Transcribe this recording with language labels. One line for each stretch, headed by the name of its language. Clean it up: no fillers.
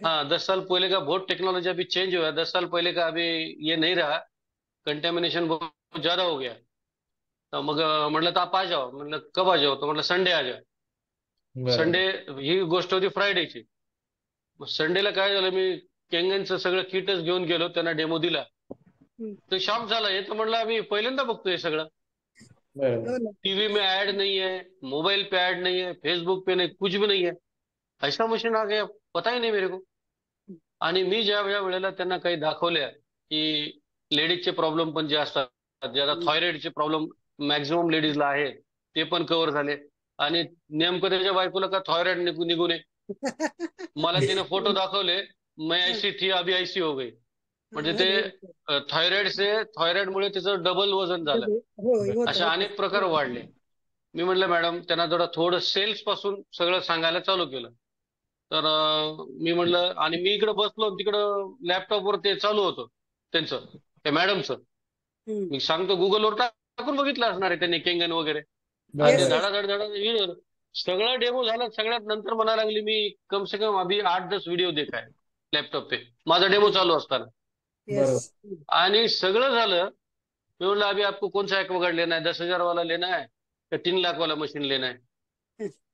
Hindi: हाँ, 10 साल पहले का बहुत टेक्नोलॉजी अभी चेंज हुआ है, 10 साल पहले का अभी ये नहीं रहा, कंटेमिनेशन बहुत ज्यादा हो गया।
Marathi: तो मग म्हटलं तर
Hindi: आप आ जाओ.
Marathi: म्हटलं
Hindi: कब आ जाओ?
Marathi: तो म्हटलं
Hindi: संडे आ जाओ.
Marathi: बरोबर. संडे ही गोष्ट होती फ्रायडेची. मग संडेला काय झालं, मी केंगनचं सगळं किटच घेऊन गेलो, त्यांना डेमो दिला. हम्म. तो शॉक झाला, हे तर म्हणलं आम्ही पहिल्यांदा बघतोय सगळं. बरोबर. हो ना.
Hindi: टीवी में ऐड नहीं है, मोबाइल पे ऐड नहीं है, फेसबुक पे नहीं, कुछ भी नहीं है. ऐसा मशीन आ गया, पता ही नहीं मेरे को.
Marathi: आणि मी ज्या वेळेला त्यांना काही दाखवल्या की लेडीजचे प्रॉब्लेम पण जे असतात, ज्याला हम्म. थायरॉइडचे प्रॉब्लेम मॅक्झिमम लेडीजला आहे, ते पण कव्हर झाले. आणि नेमकं त्याच्या बायकोला का थायरॉइड निघू नये. मला तिने फोटो दाखवले,
Hindi: मैं ऐसी थी अभी ऐसी हो गई.
Marathi: म्हणजे ते अरे बापरे. थायरॉइडमुळे तिचं डबल वजन झालं. होय, होतं असे होतं. अनेक प्रकार वाढले. मी म्हटलं मॅडम, त्यांना थोडं सेल्स पासून सगळं सांगायला चालू केलं. तर मी म्हटलं, आणि मी इकडे बसलो, तिकडं लॅपटॉपवर ते चालू होतं त्यांचं, त्या मॅडमचं. हम्म. मी सांगतो गुगलवर टाकून बघितलं असणार आहे त्यांनी केंगन वगैरे. आणि ते
English: yes,
Marathi: बरोबर.
English: Yes.
Marathi: धडाधड सगळा डेमो झाला. सगळ्यात नंतर म्हणायला लागली, मी
Hindi: कम से कम अभी 8-10 व्हिडिओ देखा है लॅपटॉप पे,
Marathi: माझा डेमो चालू असताना.
English: Yes.
Marathi: बरोबर. आणि सगळं झालं. मी म्हणलं
Hindi: अभी आपको कौन सा एक्वागार्ड लेना है, 10,000 वाला लेना है या 3 लाख वाला मशीन लेना है?